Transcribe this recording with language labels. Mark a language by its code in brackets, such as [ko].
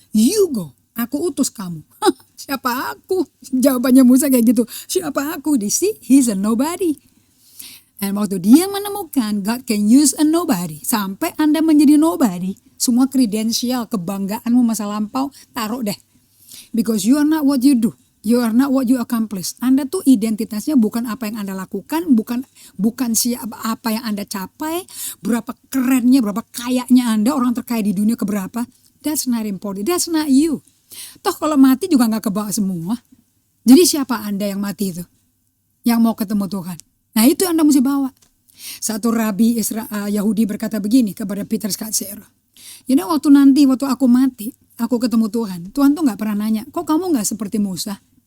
[en] You go, [id] aku utus kamu. Siapa aku? Jawabannya Musa kayak gitu. Siapa aku? [en] He's a nobody. [id] Dan waktu dia menemukan [en] God can use a nobody, [id] sampai Anda menjadi nobody, semua kredensial, kebanggaanmu masa lampau, taruh deh. [en] Because you are not what you do, you are not what you accomplish. [id] Anda tuh identitasnya bukan apa yang Anda lakukan, bukan siapa apa yang Anda capai, berapa kerennya, berapa kayanya Anda, orang terkaya di dunia keberapa. [en] That's not important, that's not you. [id] Toh kalau mati juga gak kebawa semua. Jadi siapa Anda yang mati itu? Yang mau ketemu Tuhan? Nah itu yang Anda mesti bawa. Satu rabi Yahudi berkata begini kepada Peter Scazzero. [en] You know, [id] waktu aku mati, aku ketemu Tuhan. Tuhan tuh gak pernah nanya, kok kamu gak seperti Musa?